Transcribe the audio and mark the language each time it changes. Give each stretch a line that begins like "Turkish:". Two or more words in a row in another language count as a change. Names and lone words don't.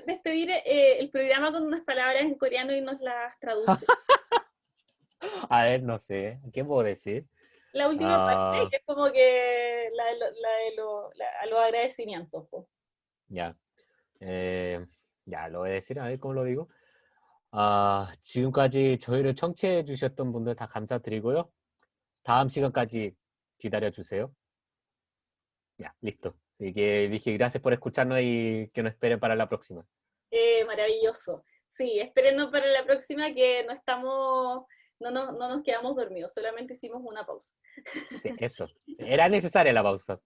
Spanish: despedir el programa con unas palabras en coreano y nos las traduce? A ver, no sé. ¿Qué puedo decir? La última parte, Ah, que es como que a los agradecimientos. Po. ya. 야, lo voy a decir. A ver cómo lo digo.
Korean: 지금까지 저희를 청취해 주셨던 분들 다 감사드리고요. 다음 시간까지 기다려 주세요.
Spanish: Ya, listo. Así que dije gracias por escucharnos y que nos esperen para la próxima. Maravilloso. Sí, espérenos para la próxima que no nos quedamos dormidos, solamente hicimos una pausa. Sí, eso. Era necesaria la pausa,